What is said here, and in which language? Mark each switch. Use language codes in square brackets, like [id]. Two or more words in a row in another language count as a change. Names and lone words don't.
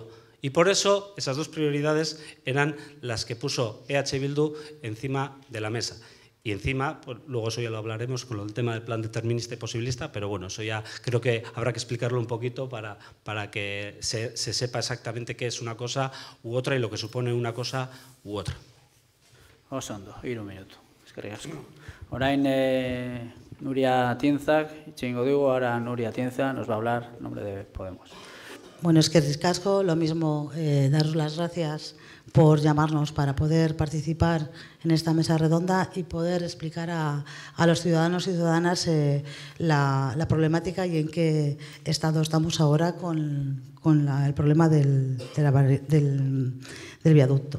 [es] Y por eso esas dos prioridades eran las que puso EH Bildu encima de la mesa. Y encima, pues, luego eso ya lo hablaremos con el tema del plan determinista y posibilista, pero bueno, eso ya creo que habrá que explicarlo un poquito para que se sepa exactamente qué es una cosa u otra y lo que supone una cosa u otra. [eu] Oso ondo, 3 minutu. Eskerrik asko. Orain Nuria Tienzak, itxeingo dugu, [es] ahora Nuria Tienza nos va a hablar en nombre de Podemos. Bueno, [eu] es que ricasco, [es] lo mismo, daros las gracias por llamarnos para poder participar en esta mesa redonda y poder explicar a los ciudadanos y ciudadanas la problemática y en qué estado estamos ahora con el problema del viaducto.